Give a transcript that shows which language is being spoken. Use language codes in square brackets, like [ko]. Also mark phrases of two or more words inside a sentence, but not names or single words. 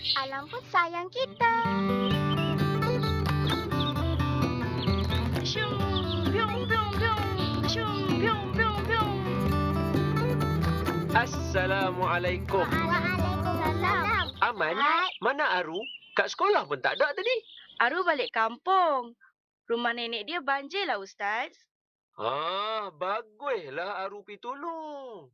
[ms] alam pun sayang kita. Shoo, biung, biung, biung. Shoo, biung, biung, biung. Assalamualaikum. Waalaikumsalam. Aman? Mana Aru? Kat sekolah pun tak ada tadi. Aru balik kampung. Rumah nenek dia banjir lah, Ustaz. Baguslah Aru pergi tolong.